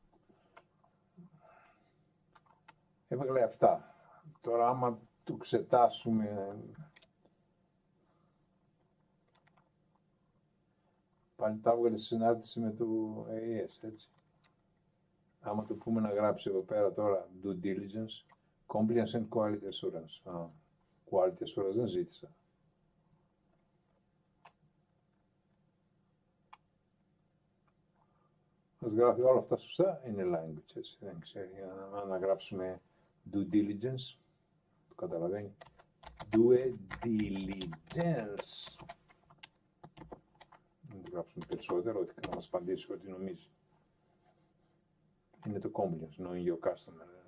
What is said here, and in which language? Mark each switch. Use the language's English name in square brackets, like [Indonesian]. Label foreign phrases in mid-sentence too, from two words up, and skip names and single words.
[Greek] Έβγαλε αυτά. Τώρα άμα του εξετάσουμε... Πάλι τα έβγαλε στη συνάρτηση με το AES, έτσι. Άμα το πούμε να γράψει εδώ πέρα τώρα [English] due diligence, compliance and quality assurance. Quality assurance [Greek] δεν ζήτησα. Ας γράφει όλα αυτά σωστά, είναι language, έτσι. Δεν ξέρει. Αν γράψουμε [English] due diligence, [Greek] το καταλαβαίνει. [English] Due diligence. [Greek] Να το γράψουμε περισσότερο, ότι να μας απαντήσει ό,τι νομίζει. Είναι το compliance, [English] knowing your customer.